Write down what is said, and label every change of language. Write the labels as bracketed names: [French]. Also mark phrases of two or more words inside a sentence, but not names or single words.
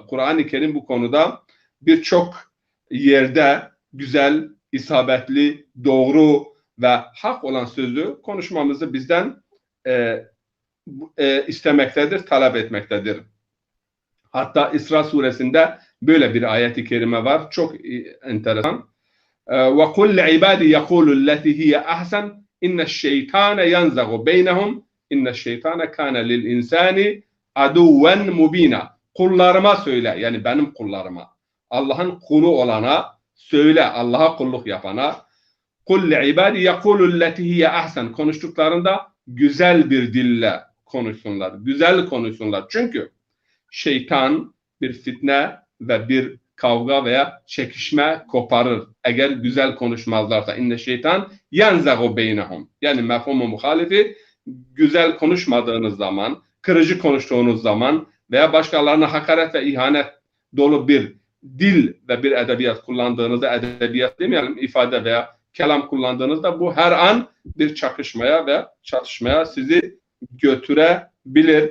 [Turkish] Kur'an-ı Kerim bu konuda birçok yerde güzel, isabetli, doğru ve hak olan sözü konuşmamızı bizden istemektedir, talep etmektedir. Hatta İsra suresinde böyle bir ayet-i kerime var. Çok enteresan. [Arabic] وَقُلْ لِعِبَادِ يَقُولُ الَّتِي هِيَ أَحْسَنُ اِنَّ الشَّيْطَانَ يَنْزَغُ بَيْنَهُمْ اِنَّ الشَّيْطَانَ كَانَ لِلْاِنْسَانِ عَدُوًّا مُب۪ينًا. [Turkish] Kullarıma söyle, yani benim kullarıma, Allah'ın kulu olana söyle, Allah'a kulluk yapana. [Arabic] قُلْ لِعِبَادِ يَقُولُ الَّتِي هِيَ أَحْسَنُ. [Turkish] Konuştuklarında güzel bir dille konuşsunlar, güzel konuşsunlar. Çünkü şeytan bir fitne ve bir kavga veya çekişme koparır. Eğer güzel konuşmazlarsa [Arabic] إِنَّ الشَّيْطَانَ يَنْزَغُ بَيْنَهُمْ. [Turkish] Yani mefhumu muhalifi güzel konuşmadığınız zaman, kırıcı konuştuğunuz zaman veya başkalarına hakaret ve ihanet dolu bir dil ve bir edebiyat kullandığınızda, edebiyat demeyelim, ifade veya kelam kullandığınızda bu her an bir çakışmaya ve çatışmaya sizi götürebilir.